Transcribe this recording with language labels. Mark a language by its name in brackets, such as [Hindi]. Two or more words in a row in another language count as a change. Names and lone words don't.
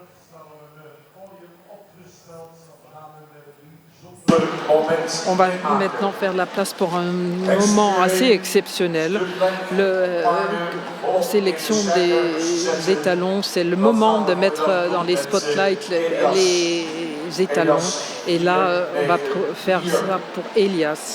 [Dutch] Er staat al een podium opgesteld. We gaan een bijzonder moment. [French] On va maintenant faire la place pour un moment assez exceptionnel. La sélection des étalons, c'est le moment de mettre dans les spotlights les étalons. Et là, on va faire ça pour Elias.